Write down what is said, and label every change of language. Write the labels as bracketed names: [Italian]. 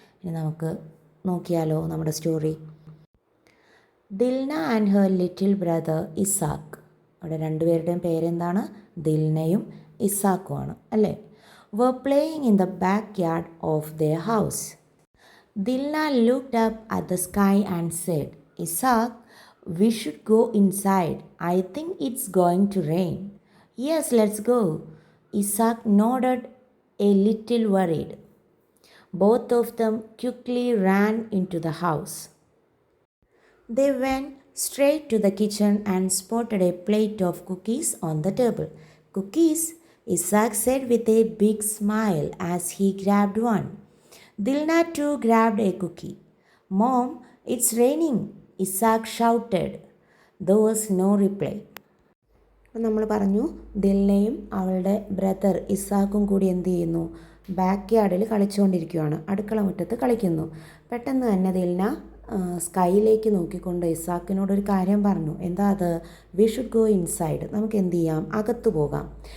[Malayalam] ഇനി നമുക്ക് നോക്കിയാലോ നമ്മുടെ story. Dilna [English] and her little brother [Malayalam] Isaac. അവിടെ രണ്ടുപേരുടെയും പേരെന്താണ്? ദിൽനയും ഇസാക്കുമാണ് അല്ലേ? [English] Were playing in the backyard of their house. Dilna looked up at the sky and said, Isaac, we should go inside. I think it's going to rain. Yes, let's go. Isaac nodded, a little worried. Both of them quickly ran into the house. They went straight to the kitchen and spotted a plate of cookies on the table. Cookies, Isaac said with a big smile as he grabbed one. Dilna too grabbed a cookie. Mom, it's raining, Isaac shouted. There was no reply. [Malayalam] നമ്മൾ പറഞ്ഞു, ദിൽനയും അവളുടെ brother ഇസാക്കും കൂടി എന്ത് ചെയ്യുന്നു, back യാർഡിൽ കളിച്ചുകൊണ്ടിരിക്കുകയാണ്, അടുക്കള മുറ്റത്ത് കളിക്കുന്നു. പെട്ടെന്ന് തന്നെ ദിൽന സ്കൈയിലേക്ക് നോക്കിക്കൊണ്ട് ഇസാക്കിനോടൊരു കാര്യം പറഞ്ഞു. എന്താ അത്? [English] We should go inside. [Malayalam] നമുക്ക് എന്ത് ചെയ്യാം? അകത്ത് പോകാം.